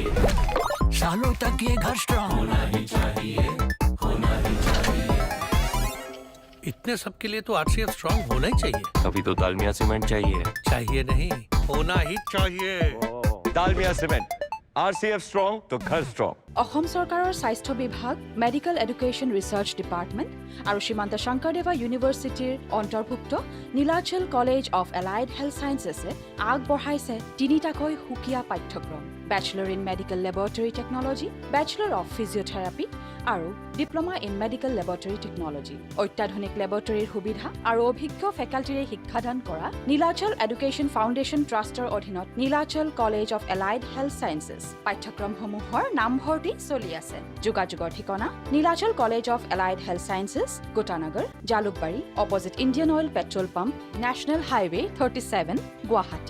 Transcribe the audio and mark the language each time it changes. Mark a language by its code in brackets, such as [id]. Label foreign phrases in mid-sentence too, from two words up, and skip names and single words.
[hi] सालों तक ये घर स्ट्रॉन्ग होना ही चाहिए, होना ही चाहिए। इतने सब के लिए तो आरसीएफ स्ट्रॉन्ग होना ही चाहिए। अभी तो दालमिया सीमेंट चाहिए। चाहिए नहीं, होना ही चाहिए। दालमिया सीमेंट आरसीएफ स्ट्रॉन्ग तो घर स्ट्रॉन्ग। [as] অসম চৰকাৰৰ স্বাস্থ্য বিভাগ, মেডিকেল এডুকেশ্যন ৰিচাৰ্চ ডিপাৰ্টমেণ্ট আৰু সীমান্ত শংকৰদেৱা ইউনিভাৰ্চিটিৰ অন্তৰ্ভুক্ত নীলাচল কলেজ অফ এলাইড হেল্থ ছায়েন্সেছে আগবঢ়াইছে তিনিটাকৈ সুকীয়া পাঠ্যক্ৰম: [en] Bachelor in Medical Laboratory Technology, Bachelor of Physiotherapy [as] আৰু [en] Diploma in Medical Laboratory Technology. [as] অত্যাধুনিক লেবৰেটৰীৰ সুবিধা আৰু অভিজ্ঞ ফেকাল্টিৰে শিক্ষাদান কৰা নীলাচল এডুকেশ্যন ফাউণ্ডেশ্যন ট্ৰাষ্টৰ অধীনত নীলাচল কলেজ অফ এলাইড হেল্থ ছায়েন্সেছ পাঠ্যক্ৰমসমূহৰ নামভৰ্তি চলি আছে। যোগাযোগৰ ঠিকনা নীলাচল কলেজ অফ এলাইড হেল্থ ছায়েন্সেছ, গোটানগৰ, জালুকবাৰী, [en] opposite Indian Oil petrol pump, National Highway [as] 37, গুৱাহাটী।